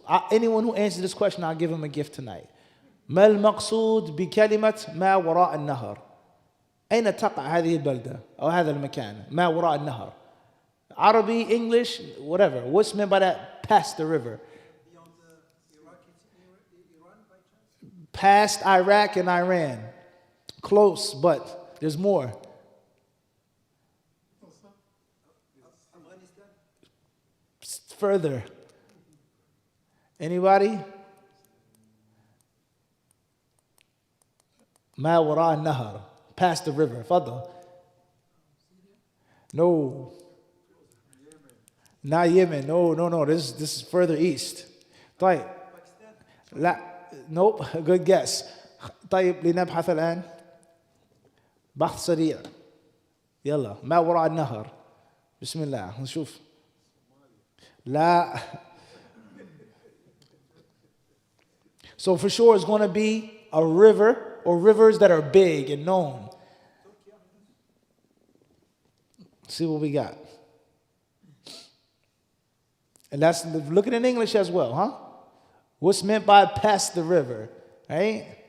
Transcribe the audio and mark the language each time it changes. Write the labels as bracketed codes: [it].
[en] Anyone who answers this question, I'll give him a gift tonight. [ar] ما المقصود بكلمة ما وراء النهر؟ أين تقع هذه البلدة أو هذا المكان؟ ما وراء النهر. [en] Arabic, English, whatever. What's meant by that? Past the river. Beyond Iraq, Iran by chance? Past Iraq and Iran. Close, but there's more. Afghanistan? Further. Anybody? [ar] ما وراء النهر. [en] Past the river. Fadl. No. Not Yemen. No. This is further east. [ar] طيب. لا. [en] Nope. Good guess. [ar] طيب, لنبحث الآن. بحث سريع. يلا. ما وراء النهر. بسم الله. نشوف. La. [en] So for sure it's going to be a river or rivers that are big and known. See what we got. And that's looking in English as well, huh? What's meant by past the river, right?